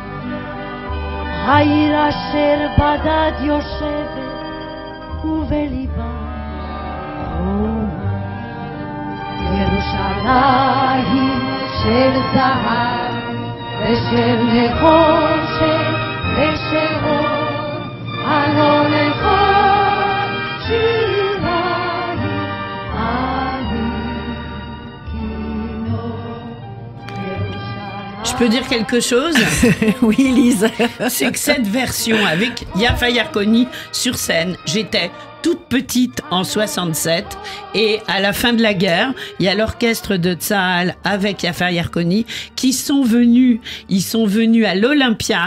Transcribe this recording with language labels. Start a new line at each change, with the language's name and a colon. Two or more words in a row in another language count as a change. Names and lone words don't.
Hebrew: העיר אשר בדד יושבת ובליבה חומה ירושלים של זהב ושל נחושת ושל אור הלא לכל שיריים אני כינור ירושלים.
French: Je peux dire quelque chose? Oui, Lise. C'est que cette version avec Yafa Yarkoni sur scène, j'étais toute petite en 67 et à la fin de la guerre, il y a l'orchestre de Tsahal avec Yafa Yarkoni qui sont venus, ils sont venus à l'Olympia,